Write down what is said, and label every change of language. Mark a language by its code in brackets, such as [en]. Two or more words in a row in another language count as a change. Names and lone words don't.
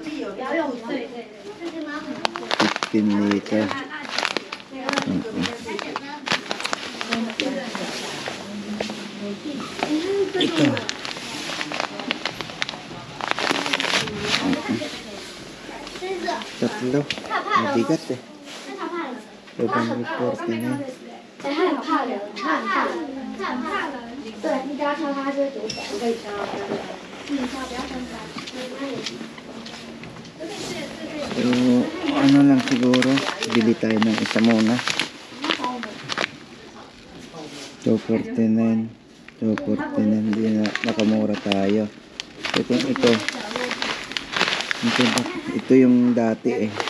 [tl] 15 liter. Ito. Tatlo. Mabigat eh. 549. [zh] 他很怕人，他很怕人，他很怕人。对，你只要敲他就会读起来。我可以敲，不要分开。 [tl] So, ano lang siguro, bili tayo ng isa muna. 249. 249, hindi na nakamura tayo. Ito yung dati eh.